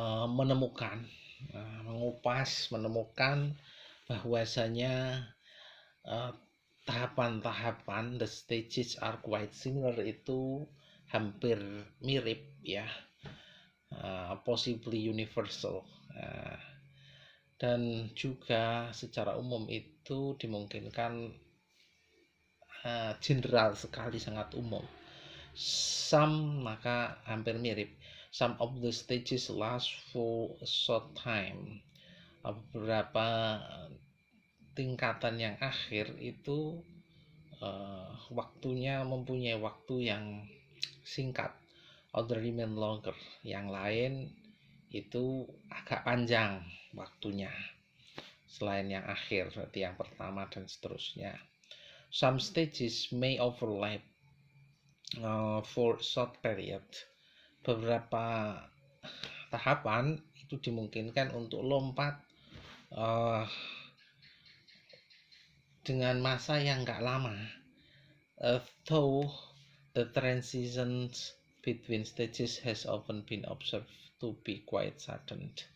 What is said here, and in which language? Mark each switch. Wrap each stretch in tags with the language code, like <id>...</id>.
<id>menemukan bahwasanya tahapan-tahapan</id> <en>the stages are quite similar</en> <id>itu hampir mirip, ya,</id> <en>possibly universal,</en> <id>dan juga secara umum itu dimungkinkan general sekali, sangat umum. Some, maka hampir mirip.</id> <en>Some of the stages last for a short time.</en> <id>Beberapa tingkatan yang akhir itu waktunya mempunyai waktu yang singkat.</id> <en>Other remain longer.</en> <id>Yang lain itu agak panjang waktunya selain yang akhir, berarti yang pertama dan seterusnya.</id> <en>Some stages may overlap for short period.</en> <id>Beberapa tahapan itu dimungkinkan untuk lompat dengan masa yang nggak lama.</id> <en>Though the transitions between stages has often been observed to be quite sudden.</en>